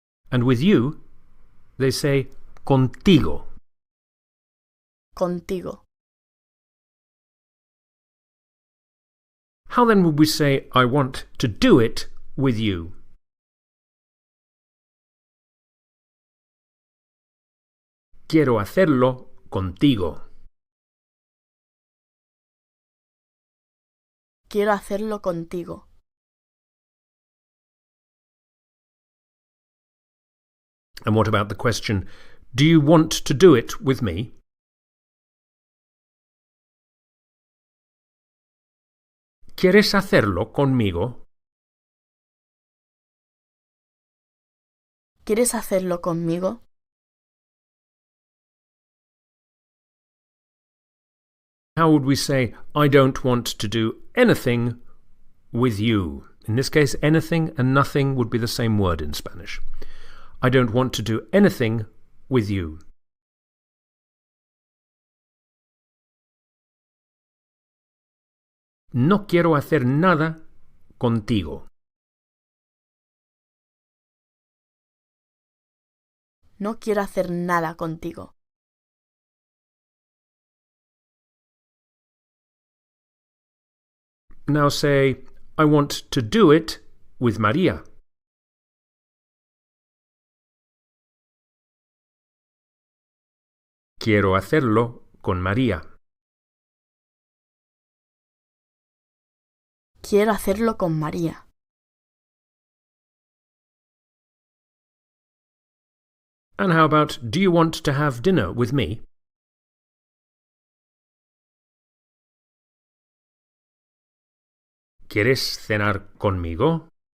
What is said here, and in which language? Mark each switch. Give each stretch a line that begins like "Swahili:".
English: And with you, they say contigo.
Spanish: Contigo.
English: How then would we say, I want to do it with you?
Spanish: Quiero hacerlo contigo. Quiero hacerlo contigo.
English: And what about the question, do you want to do it with me?
Spanish: ¿Quieres hacerlo conmigo? ¿Quieres hacerlo conmigo?
English: How would we say, I don't want to do anything with you? In this case, anything and nothing would be the same word in Spanish. I don't want to do anything with you.
Spanish: No quiero hacer nada contigo. No quiero hacer nada contigo.
English: Now say, I want to do it with María.
Spanish: Quiero hacerlo con María. Quiero hacerlo con María.
English: And how about, do you want to have dinner with me?
Spanish: ¿Quieres cenar conmigo?